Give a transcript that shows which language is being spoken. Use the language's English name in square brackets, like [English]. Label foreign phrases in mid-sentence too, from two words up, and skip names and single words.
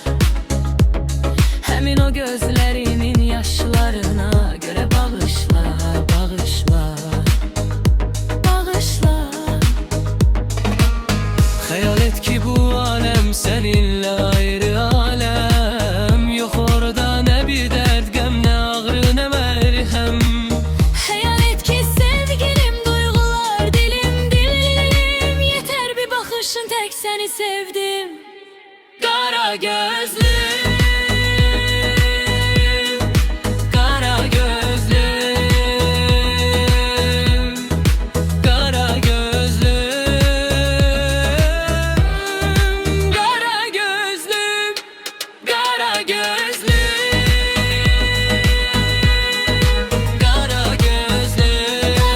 [Turkish] Həmin o gözlerimin yaşlarına göre bağışla, bağışla, bağışla. Hayal et ki bu alem seninle ayrı alem. Yok orada ne bir dert, gəm, ne ağrı, ne merhem. Tek seni sevdim. [Azerbaijani] Qara gözlüm, [Turkish] Kara gözlüm, kara gözlüm, [Azerbaijani] qara gözlüm, qara gözlüm, qara gözlüm, [Turkish] kara gözlüm.